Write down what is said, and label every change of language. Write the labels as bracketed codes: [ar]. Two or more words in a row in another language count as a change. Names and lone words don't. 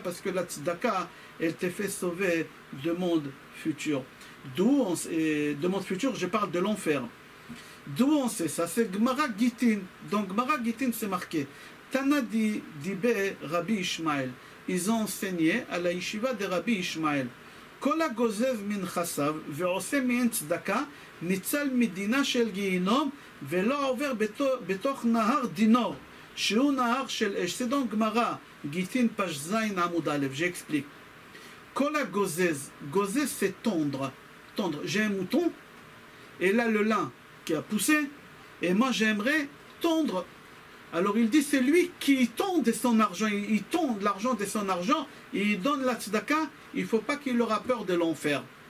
[fr] Parce que la tzedaka, elle te fait sauver de monde futur. D'où, de monde futur, je parle de l'enfer. D'où on sait ça? C'est Gemara Gitin. Donc Gemara Gitin, c'est marqué. [he] תנא דבי רבי ישמעאל. [fr] Ils ont enseigné à la yeshiva de Rabbi Ishmael. [he] כל הגוזז מן נכסיו ועושה מן צדקה ניצל מדינה של גיהינום ולא עובר בתוך נהר דינור שהוא נהר של אש. [fr] C'est donc Gemara Gitin page [he] ז עמוד א. [fr] J'explique. [he] כל הגוזז, [fr] gozez c'est tondre. Tondre. J'ai un mouton et là le lin qui a poussé et moi j'aimerais tondre. Alors il dit c'est lui qui tond de son argent, il tond l'argent de son argent, il donne la tzedaka, il ne faut pas qu'il aura peur de l'enfer.